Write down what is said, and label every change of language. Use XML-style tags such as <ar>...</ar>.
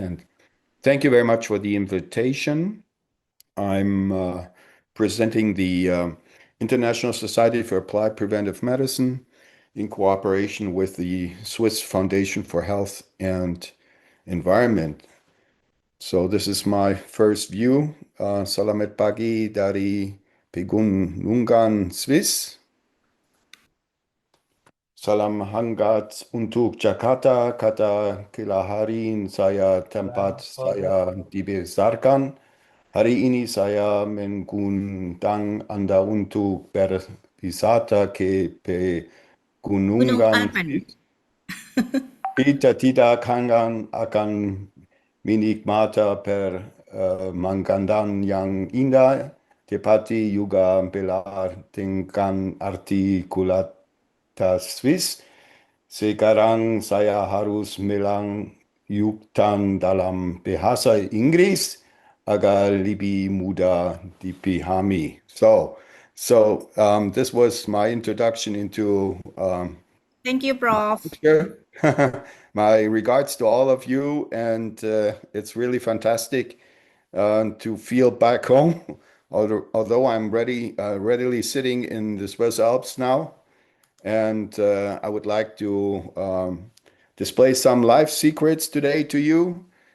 <en>And thank you very much for the invitation. I'm presenting the International Society for Applied Preventive Medicine in cooperation with the Swiss Foundation for Health and Environment. So this is my first view.</en> <id>Selamat pagi dari Pegunungan Swiss. Salam hangat untuk Jakarta, kata kelahiran saya, tempat saya dibesarkan. Hari ini saya mengundang Anda untuk berwisata ke Gunung Pegunungan Alpen. Swiss. Kita tidak akan menikmati pemandangan yang indah, tetapi juga belajar dengan artikulitas Swiss. Sekarang saya harus melanjutkan dalam bahasa Inggris agar lebih mudah dipahami.</id> <en>So this was my introduction into Thank you, Prof. my regards to all of you, and it's really fantastic to feel back home, although I'm readily sitting in the Swiss Alps now, and I would like to display some life secrets today to you.</en>